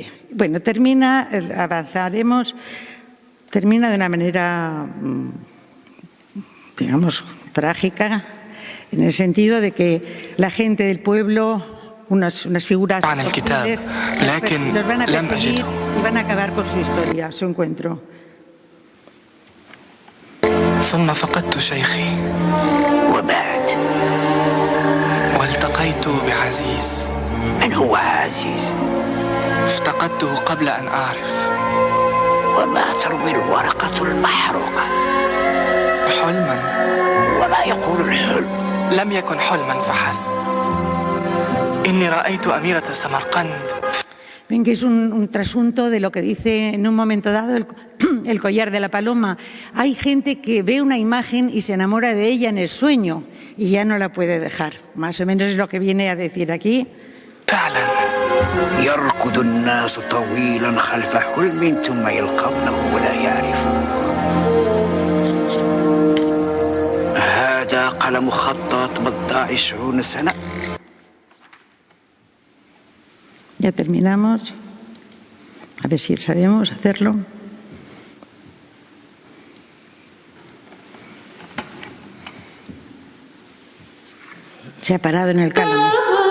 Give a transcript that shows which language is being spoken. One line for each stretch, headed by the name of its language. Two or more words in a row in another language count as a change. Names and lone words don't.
Spanish: Bueno, avanzaremos, termina de una manera, digamos, trágica, en el sentido de que la gente del pueblo, unas figuras hostiles, los van a perseguir y van a acabar con su historia, su encuentro.
Arabic: ثم فقدت شيخي وبعد والتقيت بعزيز. من هو عزيز؟ افتقدته قبل أن أعرف. وما تروي الورقة المحروقة؟ حلما. وما يقول الحلم؟ لم يكن حلما فحسب. إني رأيت أميرة سمرقند.
Spanish: Ven que es un trasunto de lo que dice en un momento dado el collar de la paloma. Hay gente que ve una imagen y se enamora de ella en el sueño y ya no la puede dejar. Más o menos es lo que viene a decir aquí.
Arabic: فعلا. يركض الناس طويلا خلف حلم ثم يلقونه ولا يعرفون. هذا قلم خطاط مضى 20 سنة.
Spanish: Ya terminamos. A ver si sabemos hacerlo. Se ha parado en el cálamo.